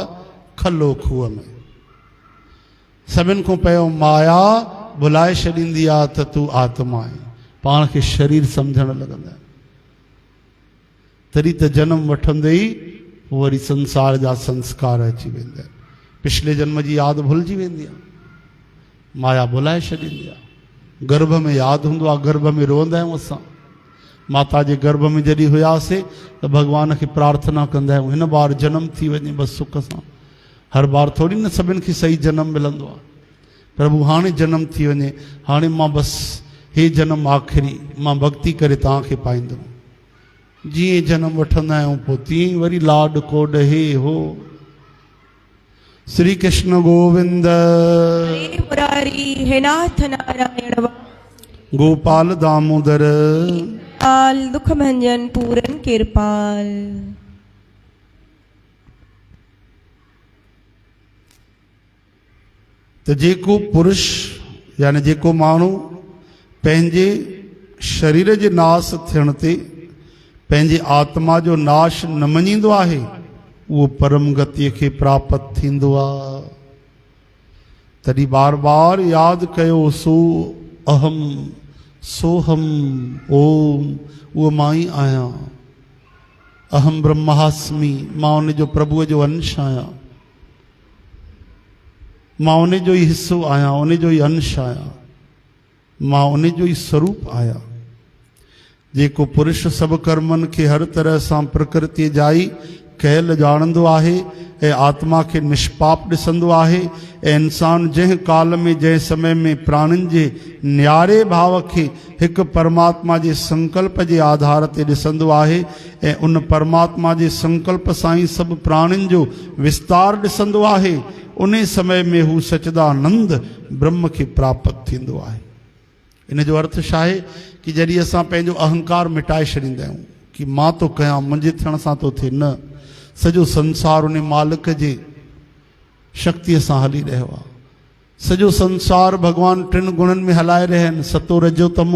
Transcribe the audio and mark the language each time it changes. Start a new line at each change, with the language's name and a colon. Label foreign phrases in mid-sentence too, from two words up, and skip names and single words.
Sindhi: खलो खूह में। सभिनि खां पहिरियों माया भुलाए छॾींदी आहे त तूं आत्मा आहे। पाण खे शरीर सम्झणु लॻंदा। तॾहिं त जनम वठंदे ई वरी संसार जा संस्कार अची वेंदा आहिनि। पिछले जन्म जी यादि भुलिजी वेंदी आहे। माया भुलाए छॾींदी आहे। गर्भ में यादि हूंदो आहे, गर्भ में रोअंदा आहियूं असां। माता जे गर्भ में जॾहिं हुयासीं त भॻवान खे प्रार्थना कंदा आहियूं हिन बार जनम थी वञे बसि सुख सां। हर बार थोरी न सभिनि खे सही जनम मिलंदो आहे। प्रभु हाणे जनम थी वञे, हाणे मां बसि हे जनम आख़िरी, मां भक्ति करे तव्हांखे पाईंदुमि। जीअं जनम वठंदा आहियूं पोइ तीअं वरी लाड कोड हे हो। श्री कृष्ण गोविंद हरे मुरारी हे नाथ नारायण गोपाल दामोदर पाल दुख भंजन पूरन कृपाल। त जेको पुरुष यानी जेको माण्हू पंहिंजे शरीर जे नाश थियण ते पंहिंजे आत्मा जो नाश न मञींदो आहे, उहो परम गतिअ खे प्राप्त थींदो आहे। तॾहिं बार बार यादि कयो सो
Sanskrit: अहम सोहम ओम,
Sindhi: उहो मां ई आहियां।
Sanskrit: अहम ब्रह्मास्मि,
Sindhi: मां उन जो प्रभुअ जो अंश आहियां। मां उन जो ई हिसो आहियां, उन जो ई अंश आहियां, मां उन जो ई स्वरूप आहियां। जेको पुरुष सभु कर्मनि खे हर तरह सां प्रकृति जा ई कयल ॼाणंदो आहे ऐं आत्मा खे निष्पाप ॾिसंदो आहे ऐं इंसान जंहिं काल में जंहिं समय में प्राणिनि जे न्यारे भाव खे हिकु परमात्मा जे संकल्प जे आधार ते ॾिसंदो आहे ऐं उन परमात्मा जे संकल्प सां ई सभु प्राणिनि जो विस्तार ॾिसंदो आहे, उन समय में हू सच्चिदानंद ब्रह्म खे प्राप्त थींदो आहे। इन जो अर्थ छा आहे कि जॾहिं असां पंहिंजो अहंकार मिटाए छॾींदा आहियूं कि मां थो कयां, मुंहिंजे थियण सां थो थिए, न, सॼो संसार उन मालिक जे शक्तिअ सां हली रहियो आहे। सॼो संसार भॻवान टिनि गुणनि में हलाए रहिया आहिनि,
Sanskrit: सतो रजो तमो।